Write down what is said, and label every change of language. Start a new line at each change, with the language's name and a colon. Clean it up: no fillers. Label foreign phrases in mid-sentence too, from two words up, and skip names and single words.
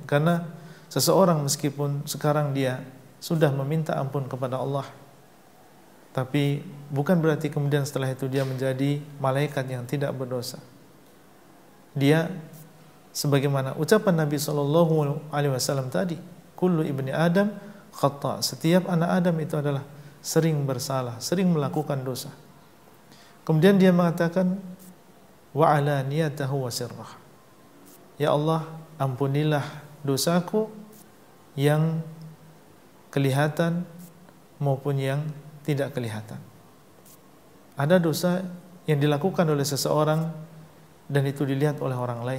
Indonesian: Karena seseorang meskipun sekarang dia sudah meminta ampun kepada Allah, tapi bukan berarti kemudian setelah itu dia menjadi malaikat yang tidak berdosa. Dia sebagaimana ucapan Nabi SAW tadi,
Arabic: كل ابن آدم خطاء',
Indonesian: setiap anak Adam itu adalah sering bersalah, sering melakukan dosa. Kemudian dia mengatakan
Arabic: وعلانيته وسره,
Indonesian: ya Allah, ampunilah dosaku yang kelihatan maupun yang tidak kelihatan. Ada dosa yang dilakukan oleh seseorang dan itu dilihat oleh orang lain.